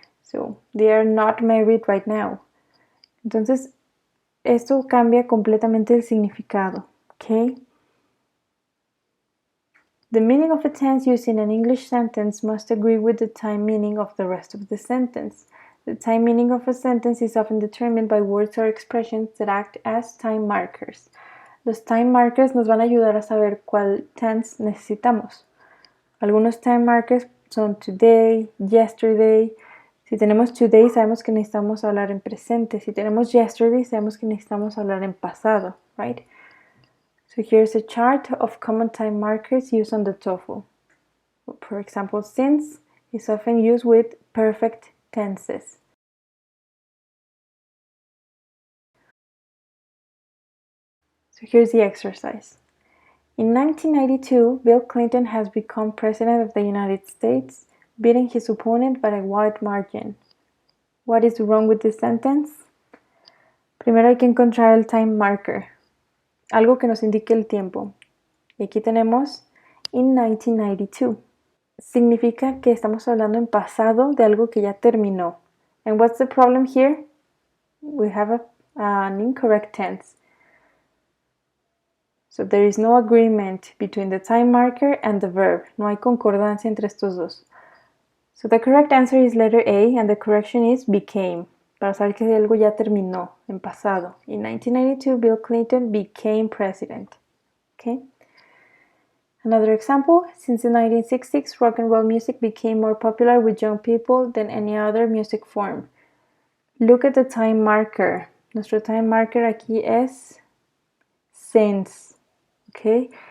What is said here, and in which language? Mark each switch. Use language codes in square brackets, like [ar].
[en] So they are not married right now. [es] Entonces, esto cambia completamente el significado, [en] okay? The meaning of a tense used in an English sentence must agree with the time meaning of the rest of the sentence. The time meaning of a sentence is often determined by words or expressions that act as time markers. [es] Los time markers nos van a ayudar a saber cuál tense necesitamos. Algunos time markers son today, yesterday. Si tenemos today, sabemos que necesitamos hablar en presente. Si tenemos yesterday, sabemos que necesitamos hablar en pasado, [en] right? So here's a chart of common time markers used on the TOEFL. For example, since is often used with perfect tenses. So here's the exercise. In 1992, Bill Clinton has become President of the United States, beating his opponent by a wide margin. What is wrong with this sentence? [es] Primero hay que encontrar el time marker, algo que nos indique el tiempo. Y aquí tenemos [en] in 1992. [es] Significa que estamos hablando en pasado de algo que ya terminó. [en] And what's the problem here? We have an incorrect tense. So there is no agreement between the time marker and the verb. [es] No hay concordancia entre estos dos. [en] So the correct answer is letter A, and the correction is became. [es] Para saber que algo ya terminó, en pasado. [en] In 1992, Bill Clinton became president. Okay? Another example, since the 1960s, rock and roll music became more popular with young people than any other music form. Look at the time marker. [es] Nuestro [en] time marker [es] aquí es [en] since, okay?